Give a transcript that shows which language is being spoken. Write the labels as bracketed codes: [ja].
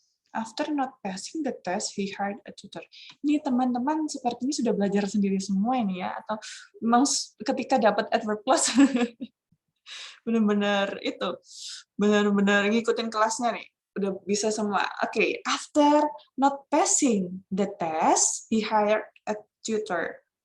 [en] After not passing the test, he hired a tutor. [id] Ini teman-teman sepertinya sudah belajar sendiri semua ini ya, atau memang ketika dapat adverb clause benar-benar itu, benar-benar ngikutin kelasnya nih, udah bisa semua. [en] Oke, after not passing the test, he hired a tutor.